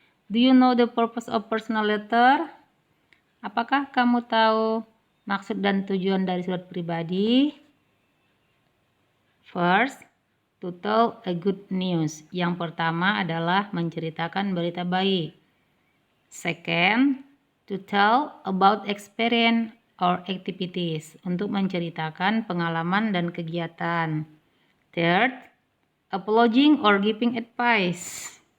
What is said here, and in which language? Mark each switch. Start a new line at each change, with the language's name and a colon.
English: Do you know the purpose of personal letter?
Indonesian: Apakah kamu tahu maksud dan tujuan dari surat pribadi?
English: First, to tell a good news.
Indonesian: Yang pertama adalah menceritakan berita baik.
English: Second, to tell about experience or activities.
Indonesian: Untuk menceritakan pengalaman dan kegiatan.
English: Third, apologizing or giving advice.